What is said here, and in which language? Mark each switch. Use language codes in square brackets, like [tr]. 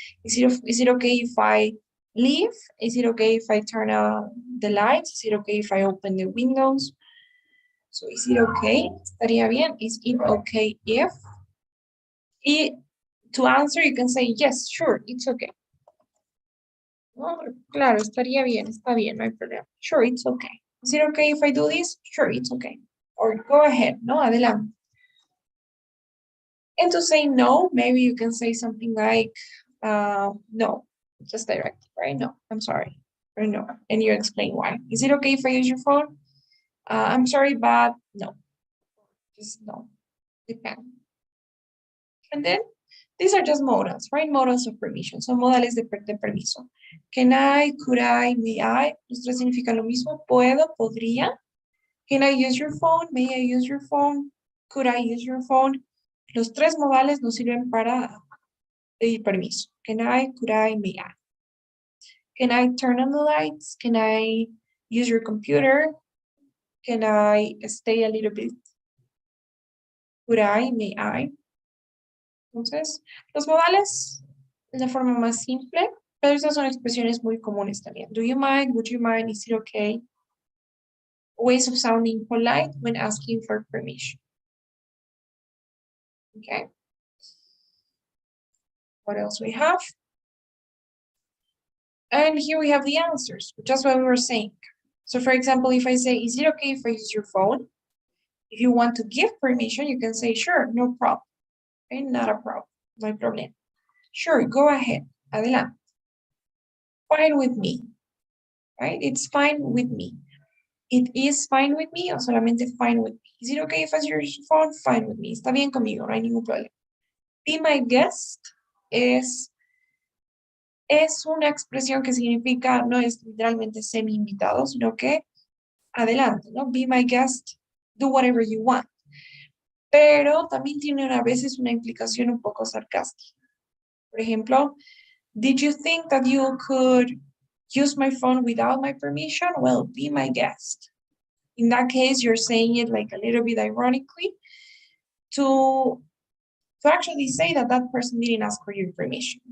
[en] Is it okay if I leave? Is it okay if I turn on the lights? Is it okay if I open the windows? So is it okay? [es] Estaría bien. [en] Is it okay if? To answer, you can say, yes, sure, it's okay. [es] No, claro, estaría bien, está bien, no hay problema. [en] Sure, it's okay. Is it okay if I do this? Sure, it's okay. Or go ahead, [es] no, adelante. [en] And to say no, maybe you can say something like, no, just direct, right? No, I'm sorry, or no. And you explain why. Is it okay if I use your phone? I'm sorry, but no. Just no, depend. And then these are just modals, right? Modals of permission. [es] Son modales de permiso. [en] Can I, could I, may I. [es] Los tres significan lo mismo. Puedo, podría. [en] Can I use your phone? May I use your phone? Could I use your phone? [es] Los tres modales nos sirven para pedir permiso. [en] Can I, could I, may I. Can I turn on the lights? Can I use your computer? Can I stay a little bit? Could I, may I. [es] Entonces, los modales de la forma más simple, pero estas son expresiones muy comunes también. [en] Do you mind? Would you mind? Is it okay? Ways of sounding polite when asking for permission. Okay. What else we have? And here we have the answers, just what we were saying. So for example, if I say, is it okay if I use your phone? If you want to give permission, you can say, sure, no problem. Okay, not a problem, no problem. Sure, go ahead, adelante. Fine with me, right? It's fine with me. It is fine with me [es] o solamente [en] fine with me. Is it okay if I use your phone? Fine with me. [es] Está bien conmigo, no hay ningún problema. [en] Be my guest [es] es una expresión que significa, no es literalmente semi invitado, sino que adelante, ¿no? [en] Be my guest, do whatever you want. [es] Pero también tiene a veces una implicación un poco sarcástica. Por ejemplo, [en] did you think that you could use my phone without my permission? Well, be my guest. In that case, you're saying it like a little bit ironically to actually say that that person didn't ask for your permission.